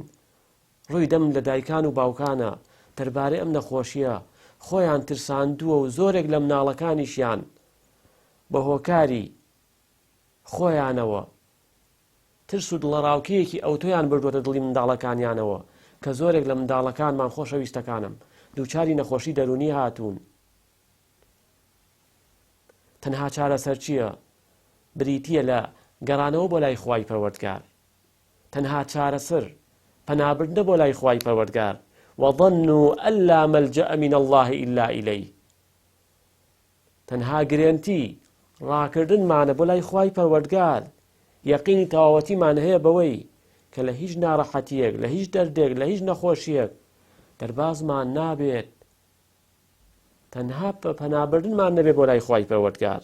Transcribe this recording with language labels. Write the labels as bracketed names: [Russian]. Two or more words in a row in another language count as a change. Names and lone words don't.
[Central Kurdish] ڕووی دەم لە دایکان و باوکانە دەربارەی ئەم نەخۆشیە خۆیان ترساندووە و زۆرێک لە مناڵەکانیشیان بە هۆکاری خۆیانەوە ترس و دڵەڕاوکەیەکی ئەوتۆیان بردووەتە دڵی منداڵەکانیانەوە کە زۆرێک لە منداڵەکانمان خۆشەویستەکانم دووچاری نەخۆشی دەرونی هاتوون. تەنها چارەسەر چییە؟ بریتیە لە گەڕانەوە بۆ لای خوای پەروەردگار. تەنها چارەسەر پەنابردنە بۆ لای خوای پەروەردگار. [Arabic] وظنوا أن لا ملجأ من الله إلا إليه. [Central Kurdish] تەنها گرێنتی ڕاکردنمانە بۆ لای خوای پەروەردگار. یەقینی تەواوەتیمان هەیە بەوەی کە لە هیچ ناڕەحەتیەک، لە هیچ دەردێک، لە هیچ نەخۆشیەک دەربازمان نابێت. تەنها پەنابردنمان نەبێت بۆ لای خوای پەروەردگار.